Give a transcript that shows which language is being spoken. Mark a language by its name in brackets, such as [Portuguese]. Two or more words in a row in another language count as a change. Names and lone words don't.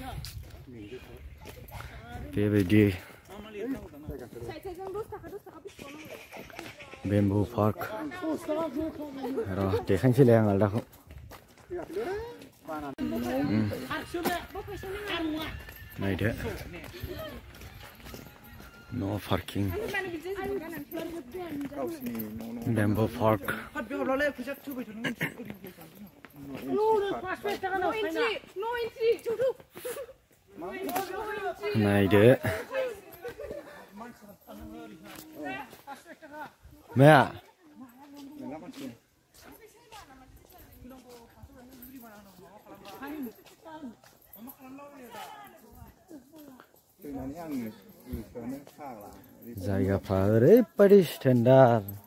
[Bodo] बेबायदि बेम्बु पार्क र' देखायनोसैलाय आं आलदाखौ नायदो [English] no parking bamboo park [Bodo] नायदो माया जायगाफ्रा ओरैबायदि स्टेन्डार्ड